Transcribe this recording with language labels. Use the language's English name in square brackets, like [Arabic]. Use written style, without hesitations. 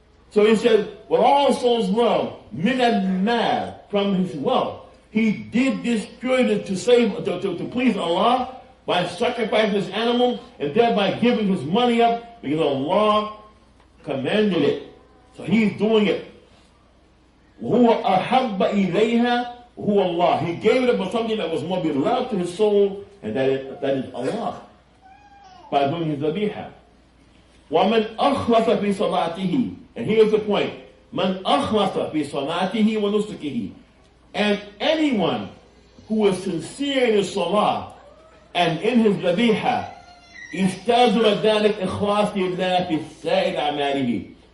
[English] So he said, what all souls love, min al-mal, from his wealth. He did this purely to please Allah by sacrificing this animal and thereby giving his money up because Allah commanded it. So he's doing it. [Arabic] هُوَ أَحَبَّ إِلَيْهَا هُوَ Allah. [English] He gave it up for something that was more beloved to his soul, and that is Allah. By doing his dhabiha. [Arabic] وَمَنْ أَخْلَصَ فِي صَلَاتِهِ, [English] and here's the point. [Arabic] مَنْ أَخْلَصَ فِي صَلَاتِهِ وَنُسُكِهِ, [English] and anyone who is sincere in his salah and in his dhabiha, [Arabic] استاذر ذلك إخلاص لله في سائر أعماله.